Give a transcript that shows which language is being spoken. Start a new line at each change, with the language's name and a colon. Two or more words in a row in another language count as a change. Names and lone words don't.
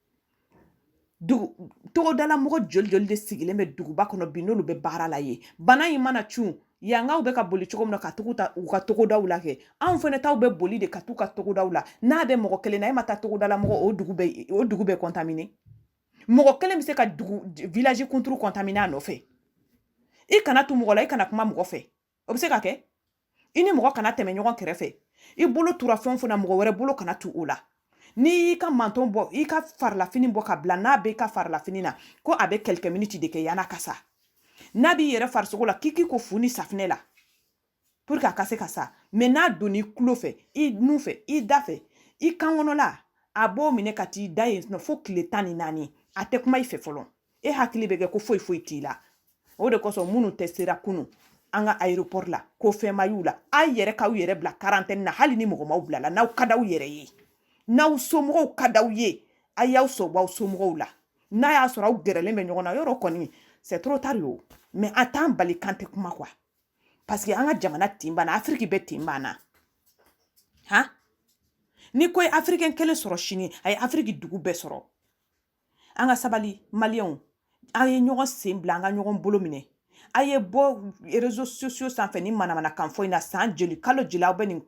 Bambara: togodala mɔgɔ joli de sigilen bɛ duguba kɔnɔ bi n'olu bɛ baara la ye bana in mana cun yangaw bɛ ka boli cogo min na ka tugu ta u ka togodaw la kɛ anw fɛnɛ taw bɛ boli de ka t'u ka togodaw la n'a bɛ mɔgɔ kelen na e ma taa togodala mɔgɔ o dugu bɛ contaminer mɔgɔ kelen bɛ se ka village kunturu contaminer a nɔfɛ i kana tu mɔgɔ la i kana kuma mɔgɔ fɛ o bɛ se ka kɛ i ni mɔgɔ kana tɛmɛ ɲɔgɔn kɛrɛfɛ i bolo tura fɛn fɛn na mɔgɔ wɛrɛ bolo kana tu o la ni y'i ka manton bɔ i ka farilafini bɔ ka bila n'a bɛ i ka farilafini na ko a bɛ
French: quelques minutes
Bambara: de kɛ yana ka sa n'a b'i yɛrɛ farisogo la k'i ko fu ni safinɛ la
French: pour que
Bambara: a ka se ka sa mais n'a donna i tulo fɛ i nun fɛ i da fɛ i kan kɔnɔla a b'o minɛ ka t'i da yen fo tile 14 a tɛ kuma i fɛ fɔlɔ e hakili bɛ kɛ ko foyi t'i la o de kosɔn minnu tɛ sera kunun an ka aéroport la ko fɛn ma y'u la a yɛrɛ k'aw yɛrɛ bila quarantaine na hali ni mɔgɔ m'aw bila la n'aw ka d'aw yɛrɛ ye n'aw somɔgɔw ka d'aw ye a y'aw sɔbɔ aw somɔgɔw la n'a y'a sɔrɔ aw gɛrɛlen bɛ ɲɔgɔn na yɔrɔ kɔni
French: c'est trop tard
Bambara: yo mais a t'an bali kan tɛ kuma
French: quoi parce que
Bambara: an ka jamana tin banna Afrique bɛ tin banna han ni ko africain kelen sɔrɔ sini a ye Afrique dugu bɛɛ sɔrɔ an ka sabali maliyɛnw a ye ɲɔgɔn sen bila an ka ɲɔgɔn bolo minɛ a ye bɔ
French: réseaux sociaux
Bambara: sanfɛ ni manamana kan fɔ in na san joli kalo joli aw bɛ